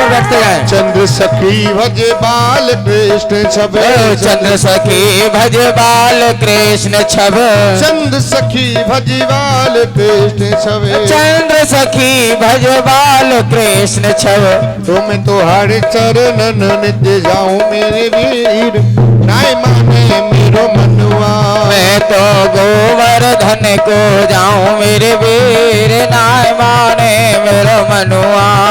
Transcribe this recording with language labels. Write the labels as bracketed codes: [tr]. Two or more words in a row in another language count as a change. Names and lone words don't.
[hi] गाते हैं। [bra] चंद्र सखी भज बाल कृष्ण छबे, चंद्र सखी भज बाल कृष्ण छब, चंद्र सखी भज बाल कृष्ण छबे, चंद्र सखी भज बाल कृष्ण छब। तुम तो हर चरणन नित्य जाऊं मेरे वीर, नाय माने मेरो मनुआ। मैं तो गोवर्धन को जाऊं मेरे वीर, नाय माने मेरो मनुआ।